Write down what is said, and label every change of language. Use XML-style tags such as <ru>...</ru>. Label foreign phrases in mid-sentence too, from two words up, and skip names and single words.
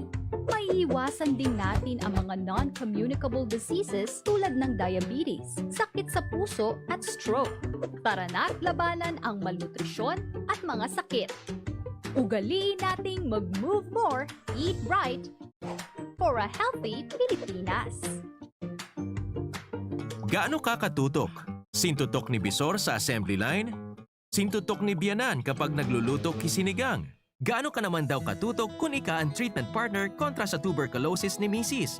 <tl>Maiiwasan din natin ang mga</tl> <en>non-communicable diseases</en> <tl>tulad ng diabetes, sakit sa puso at stroke. Tara na't labanan ang malnutrisyon at mga sakit. Ugaliin nating mag-</tl> <en>move more, eat right, for a healthy Pilipinas.</en> <tl>Gaano ka katutok? Sintutok ni Bisor sa assembly line? Sintutok ni Bianan kapag nagluluto kisinigang? Gaano ka naman daw katutok kung ika ang</tl> <en>treatment partner</en> <tl>kontra sa tuberculosis ni Mrs.</tl>